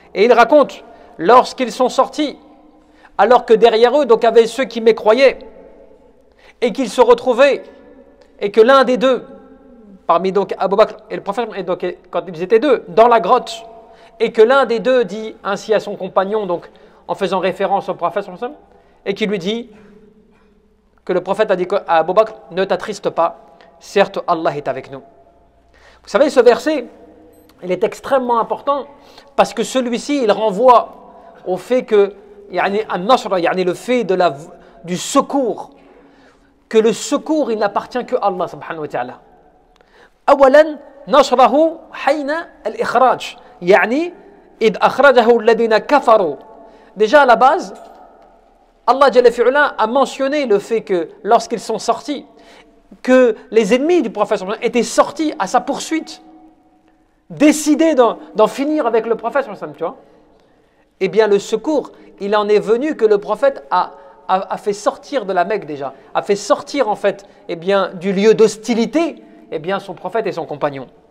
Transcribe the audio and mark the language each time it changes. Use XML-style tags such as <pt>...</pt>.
<fr>Et il raconte lorsqu'ils sont sortis, alors que derrière eux donc avaient ceux qui mécroyaient et qu'ils se retrouvaient et que l'un des deux parmi donc Abu Bakr et le prophète, et donc quand ils étaient deux dans la grotte et que l'un des deux dit ainsi à son compagnon, donc en faisant référence au prophète et qui lui dit que le prophète a dit à Abu Bakr ne t'attriste pas, certes Allah est avec nous. Vous savez, ce verset, il est extrêmement important parce que celui-ci, il renvoie au fait que, le fait du secours, que le secours, il n'appartient que Allah subhanahu wa ta'ala.</fr> <ar>أولا نصره حين الإخراج يعني إذ أخرجه الذين كفروا.</ar> <fr>Déjà à la base, Allah Jalla fi'ula a mentionné le fait que lorsqu'ils sont sortis, que les ennemis du prophète étaient sortis à sa poursuite, décidés d'en finir avec le prophète, tu vois. Eh bien le secours, il en est venu que le prophète a fait sortir de la Mecque déjà, a fait sortir en fait eh bien, du lieu d'hostilité eh bien, son prophète et son compagnon.</fr>